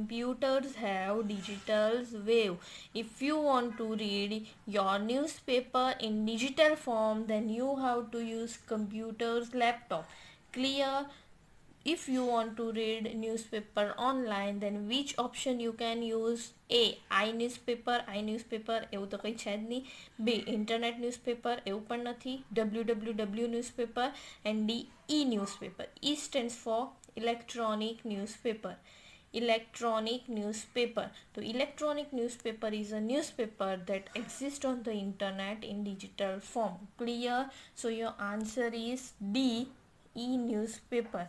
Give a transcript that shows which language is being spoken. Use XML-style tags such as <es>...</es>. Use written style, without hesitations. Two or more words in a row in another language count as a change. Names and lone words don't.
<en>If you want to read your newspaper in digital form, then you have to use computer's laptop. Clear? If you want to read newspaper online, then which option you can use? A, iNewspaper.</en> <gu>એવું તો કંઈ છે જ નહીં.</gu> <en>B, internet newspaper.</en> <gu>એવું પણ નથી. www newspaper.</gu> <en>And D, e-newspaper. E stands for electronic newspaper. Electronic newspaper. So electronic newspaper is a newspaper that exists on the internet in digital form. Clear? So your answer is D, e-newspaper.</en>